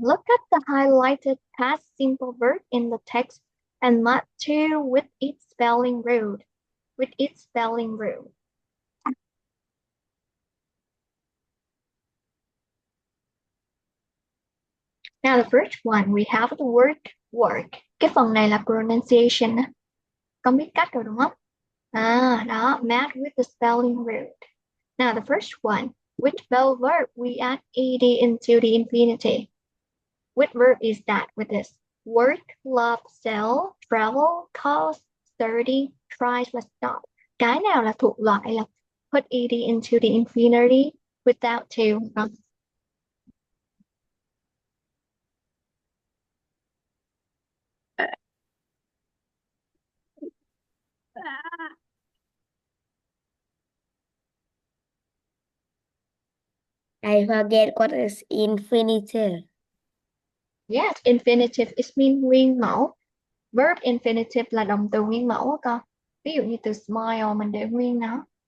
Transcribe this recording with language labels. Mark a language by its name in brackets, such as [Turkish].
[English] Look at the highlighted past simple verb in the text and mark two with its spelling rule. With its spelling rule. Now the first one, we have the word work. [Vietnamese] Cái phần này là pronunciation á. Con biết cách rồi đúng không? [English] Đó, match with the spelling rule. Now the first one, which spell verb we add ed into the infinitive? Which verb is that with this? Work, love, sell, travel, cause, study, try và stop. [Vietnamese] Cái nào là thuộc loại là [English] put ed into the infinitive without to? I forget what is infinitive. Yes, infinitive is mean [Vietnamese] nguyên mẫu. Verb infinitive là động từ nguyên mẫu á con. Ví dụ như từ smile mình để nguyên nó.